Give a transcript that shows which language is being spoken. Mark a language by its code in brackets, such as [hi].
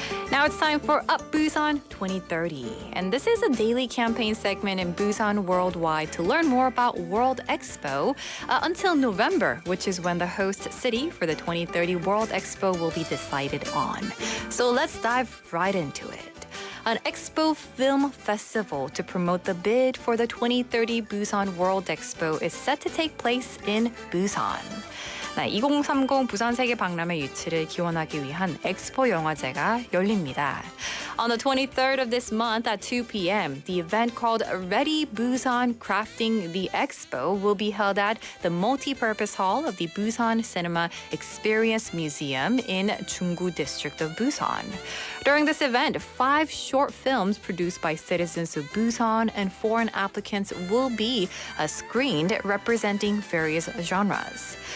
[en] Now it's time for Up Busan 2030. And this is a daily campaign segment in Busan Worldwide to learn more about World Expo until November, which is when the host city for the 2030 World Expo will be decided on. So let's dive right into it. An Expo Film Festival to promote the bid for the 2030 Busan World Expo is set to take place in Busan. [ko] 2030 부산 세계 박람회 유치를 기원하기 위한 엑스포 영화제가 열립니다. [en] On the 23rd of this month at 2 p.m., the event called Ready Busan Crafting the Expo will be held at the multi-purpose hall of the Busan Cinema Experience Museum in Junggu District of Busan. During this event, 5 short films produced by citizens of Busan and foreign applicants will be screened representing various genres.